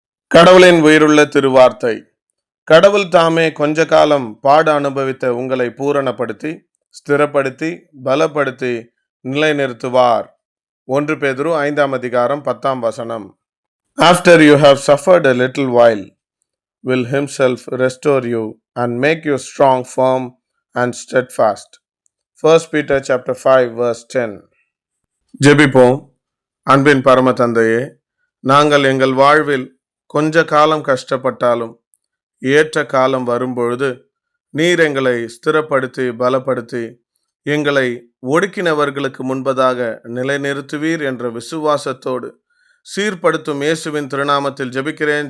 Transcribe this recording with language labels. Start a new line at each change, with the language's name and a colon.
Tamil: கடவுளின் உயிருள்ள திருவார்த்தை. கடவுள் தாமே கொஞ்ச காலம் பாடு அனுபவித்த உங்களை பூரணப்படுத்தி, ஸ்திரப்படுத்தி, பலப்படுத்தி நிலைநிறுத்துவார். 1 பேதுரு 5 அதிகாரம் 10
English: After you have suffered a little while, will himself restore you and make you strong, firm and steadfast. 1 Peter chapter 5 verse 10.
Tamil: ஜெபிப்போம். அன்பின் பரம தந்தையே, நாங்கள் எங்கள் வாழ்வில் கொஞ்ச காலம் கஷ்டப்பட்டாலும் ஏற்ற காலம் வரும்பொழுது நீர் எங்களை ஸ்திரப்படுத்தி பலப்படுத்தி எங்களை ஒடுக்கினவர்களுக்கு முன்பதாக நிலைநிறுத்துவீர் என்ற விசுவாசத்தோடு சீர்படுத்தும் இயேசுவின் திருநாமத்தில் ஜெபிக்கிறேன்.